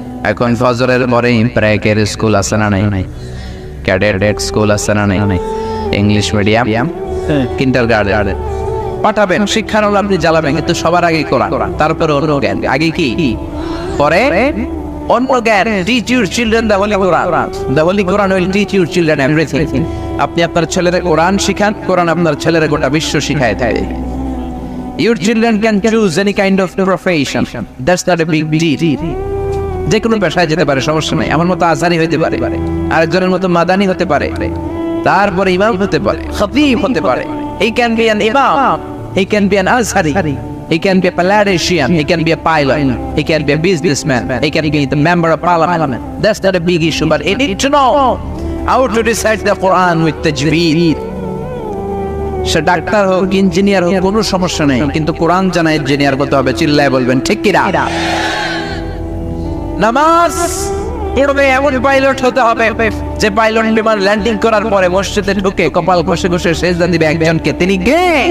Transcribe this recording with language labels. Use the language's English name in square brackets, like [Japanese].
[Bangla] এখন ফজরের পরে প্রাইকের স্কুল আছে না নাই, ক্যাডেট স্কুল আছে না নাই, ইংলিশ মিডিয়াম, কিন্ডারগার্টেন পাঠাবেন, শিক্ষানুল আপনি জ্বালাবেন, কিন্তু সবার আগে কোরআন, তারপরে অন্য জ্ঞান। আগে কি, পরে অন্য জ্ঞান। [English] Teach your children the holy Quran, the holy Quran will teach your children everything. [Bangla] আপনি আপনার ছেলেদের কোরআন শিখান, কোরআন আপনার ছেলেরা গোটা বিশ্ব শিখায় দেয়। [English] Your children can choose any kind of profession. That's not a big deal. [Bangla] যে কোনো পেশায় যেতে পারে, সমস্যা নাই। আমার মতো আজহারি হতে পারে, আরেকজনের মতো মাদানি হতে পারে, তারপরে ইমাম হতে পারে, খতিব হতে পারে। [English] He can be an imam, he can be an azhari, he can be a politician, he can be a pilot, he can be a businessman, he can be the member of parliament. That's not a big issue, but he need to know how to recite the Quran with tajweed. [Bangla] Say doctor হোক, engineer হোক, কোনো সমস্যা নেই, কিন্তু কোরআন জানা engineer হতে হবে। চিল্লায় বলবেন ঠিক কিনা? নামাজ পড়বে এমন পাইলট হতে হবে যে পাইলট বিমান ল্যান্ডিং করার পরে মসজিদে ঢুকে কপাল ঘষে ঘষে সেজদা দিবে একজনকে, তিনি কে?